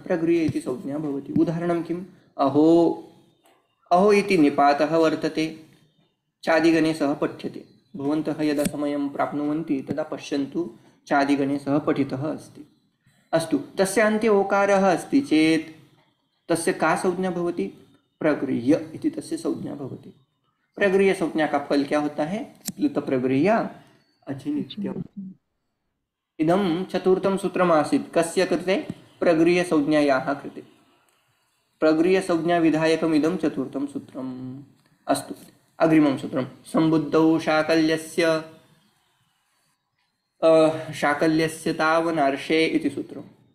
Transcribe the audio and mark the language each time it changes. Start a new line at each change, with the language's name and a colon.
Sanskrit: प्रगृह्य इति संज्ञा भवति। उदाहरणं किम्? अहो, अहो इति निपातः वर्तते, चादिगणे सः पठ्यते। भवन्तः यदा समयं प्राप्नुवन्ति तदा पश्यन्तु, चादिगणे सः पठितः अस्ति। अस्तु, तस्य अन्ते ओकारः अस्ति चेत् तस्य का संज्ञा भवति? प्रगृह्य इति तस्य संज्ञा भवति।
Hindi: प्रगृह्य संज्ञा का फल क्या होता है?
Sanskrit: प्लुत प्रगृह्य अचिनित्यम्। इदं चतुर्थं सूत्रम् आसीत्। कस्य कृते? प्रगृह्य संज्ञायाः कृते। प्रगृह्य संज्ञा विधायकम् इदं चतुर्थं सूत्रम्। अस्तु, अग्रिमं सूत्रं सम्बुद्धौ शाकल्यस्य तावनार्षे इति सूत्रम्।